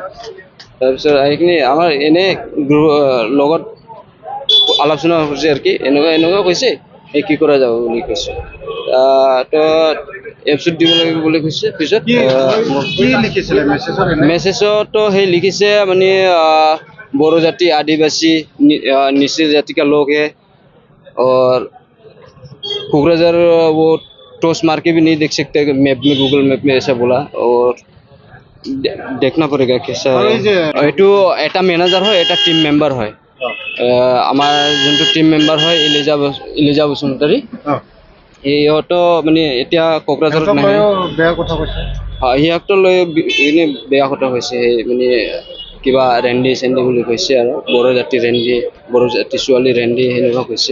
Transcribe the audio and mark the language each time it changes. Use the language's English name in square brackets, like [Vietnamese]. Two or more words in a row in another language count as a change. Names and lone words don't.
[Assamese] তাৰপিছত আহি কিনি আমাৰ এনেই লগত আলোচনা হৈছে আৰু কি এনেকুৱা কৈছে এই কি কৰা যাব বুলি কৈছে। তো এপছত দিব লাগিব বুলি কৈছে। পিছত মেছেজতো সেই লিখিছে মানে [Hindi] বড়ো जाति आदिवासी निचली जाति का लोग है और कोकराझार वो टॉस मार के भी नहीं देख सकते मैप में, गूगल मैप में ऐसा बोला। और देखना पड़ेगा कैसा है। [Assamese] এইটো এটা মেনেজাৰ হয়, এটা টিম মেম্বাৰ হয়। আমাৰ যোনটো টিম মেম্বাৰ হয় ইলিজা বসুমতাৰী, সিহঁতো মানে এতিয়া কোকৰাঝাৰত নাহে। বেয়া কথা কৈছে সিহঁতক লৈ এনে বেয়া কথা কৈছে। মানে কিবা ৰেণ্ডি চেণ্ডি বুলি কৈছে আৰু বড়ো জাতি ৰেণ্ডি, বড়ো জাতি ছোৱালী ৰেণ্ডি সেনেকুৱা কৈছে।